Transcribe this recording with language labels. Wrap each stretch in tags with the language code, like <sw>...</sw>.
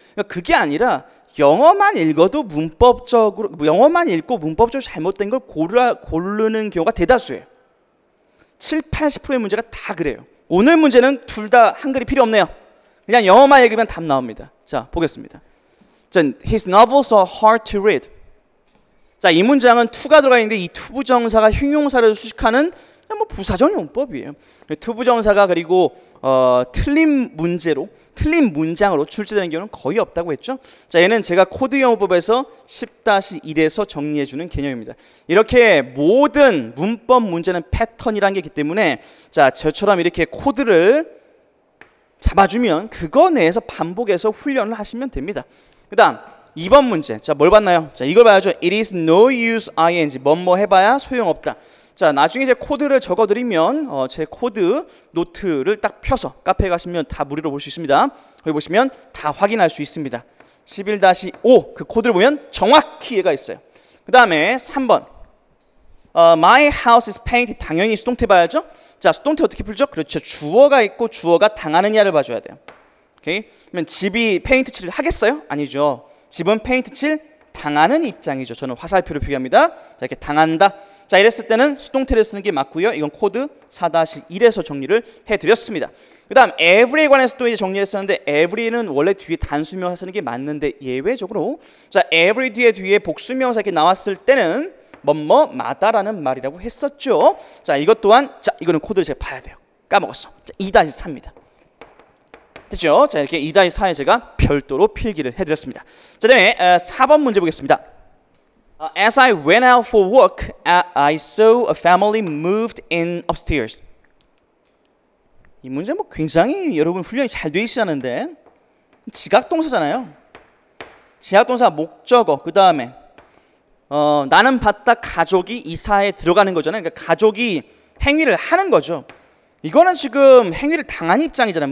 <ko>그러니까 그게 아니라 영어만 읽어도 영어만 읽고 문법적으로 잘못된 걸 고르는 경우가 대다수예요. 70-80%의 문제가 다 그래요. 오늘 문제는 둘 다 한글이 필요 없네요. 그냥 영어만 읽으면 답 나옵니다. 자, 보겠습니다.</ko> <en>His novels are hard to read.</en> <ko>자, 이 문장은 to가 들어가 있는데 이 to 부정사가 형용사를 수식하는 뭐 부사적 용법이에요. to 부정사가 그리고 틀린 문장으로 출제되는 경우는 거의 없다고 했죠. 자, 얘는 제가 코드 영어법에서 10-1에서 정리해주는 개념입니다. 이렇게 모든 문법 문제는 패턴이라는 게 있기 때문에 자, 저처럼 이렇게 코드를 잡아주면 그거 내에서 반복해서 훈련을 하시면 됩니다. 그 다음 2번 문제. 자, 뭘 봤나요? 자, 이걸 봐야죠.</ko> <en>It is no use ing.</en> <ko>뭐뭐 해봐야 소용없다. 자, 나중에 이제 코드를 적어드리면 제 코드 노트를 딱 펴서 카페에 가시면 다 무료로 볼 수 있습니다. 거기 보시면 다 확인할 수 있습니다. 11-5 그 코드를 보면 정확히 얘가 있어요. 그 다음에 3번</ko> <en>My house is painted.</en> <ko>당연히 수동태 봐야죠. 자, 수동태 어떻게 풀죠? 그렇죠. 주어가 있고 주어가 당하느냐를 봐줘야 돼요. 오케이? 그러면 집이 페인트 칠을 하겠어요? 아니죠. 집은 페인트 칠 당하는 입장이죠. 저는 화살표로 표기합니다. 자, 이렇게 당한다. 자, 이랬을 때는 수동태를 쓰는 게 맞고요. 이건 코드 4-1에서 정리를 해드렸습니다. 그 다음 every에 관해서 또 이제 정리를 했었는데 every는 원래 뒤에 단수명사 쓰는 게 맞는데 예외적으로 자, every 뒤에 복수명사 이렇게 나왔을 때는 뭐뭐마다라는 말이라고 했었죠. 자, 이것 또한 자, 이거는 코드를 제가 봐야 돼요. 까먹었어. 자, 2-4입니다. 됐죠? 자, 이렇게 2-4에 제가 별도로 필기를 해드렸습니다. 자, 다음에 4번 문제 보겠습니다.</ko> <en>As I went out for work, I saw a family moved in upstairs.</en> <ko>이 문제 뭐 굉장히 여러분 훈련이 잘 돼 있으셨는데 지각동사잖아요. 지각동사 목적어 그 다음에 나는 봤다 가족이 이사에 들어가는 거잖아요. 그러니까 가족이 행위를 하는 거죠. 이거는 지금 행위를 당한 입장이잖아요.</ko>